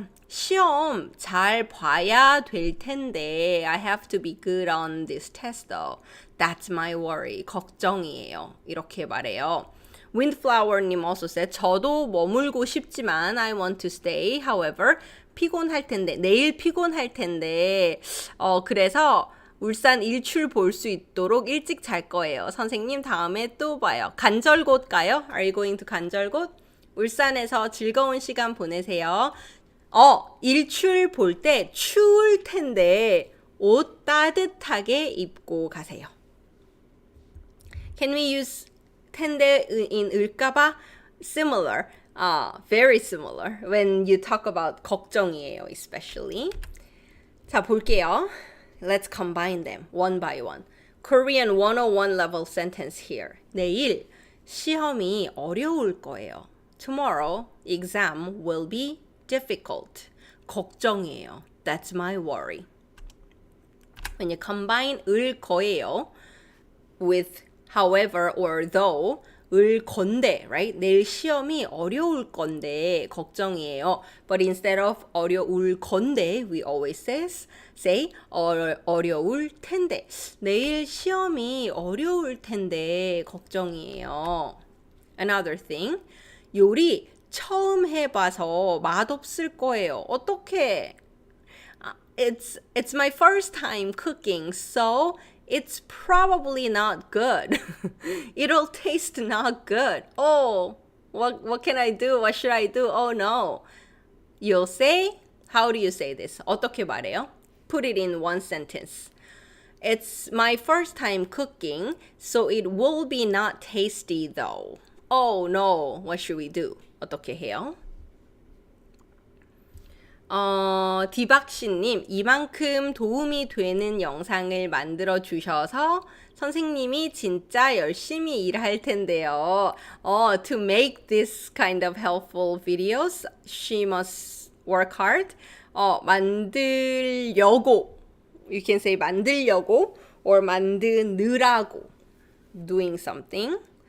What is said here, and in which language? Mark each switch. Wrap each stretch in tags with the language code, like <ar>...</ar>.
<ko>시험 잘 봐야 될 텐데</ko> <en>I have to be good on this test though. That's my worry.</en> <ko>걱정이에요. 이렇게 말해요.</ko> <en>Windflower님 also said</en> <ko>저도 머물고 싶지만</ko> <en>I want to stay. However,</en> <ko>피곤할 텐데 내일 피곤할 텐데 그래서 울산 일출 볼 수 있도록 일찍 잘 거예요. 선생님 다음에 또 봐요. 간절곶 가요?</ko> <en>Are you going to 간절곶?</en> <ko>울산에서 즐거운 시간 보내세요. 일출 볼 때 추울 텐데 옷 따뜻하게 입고 가세요.</ko> <en>Can we use 텐데 in 을까봐? Similar. Very similar when you talk about</en> <ko>걱정이에요,</ko> <en>especially.</en> <ko>자, 볼게요.</ko> <en>Let's combine them one by one. Korean 101 level sentence here.</en> <ko>내일 시험이 어려울 거예요.</ko> <en>Tomorrow, exam will be difficult.</en> <ko>걱정이에요.</ko> <en>That's my worry. When you combine 을 거예요 with however or though, 을 건데, right?</en> <ko>내일 시험이 어려울 건데 걱정이에요.</ko> <en>But instead of 어려울 건데, we always say 어려울 텐데.</en> <ko>내일 시험이 어려울 텐데 걱정이에요. Another thing, 요리 처음 해봐서 맛없을 거예요. 어떡해?</ko> <en>It's my first time cooking, so it's probably not good. It'll taste not good. Oh, what can I do? What should I do? Oh no. You'll say, how do you say this?</en> <ko>어떻게 말해요?</ko> <en>Put it in one sentence. It's my first time cooking, so it will be not tasty though. Oh no, what should we do?</en> <ko>어떻게 해요? 디박씨님, 이만큼 도움이 되는 영상을 만들어 주셔서 선생님이 진짜 열심히 일할 텐데요.</ko> <en>To make this kind of helpful videos, she must work hard. 만들려고, you can say 만들려고 or 만드느라고, doing something.</en>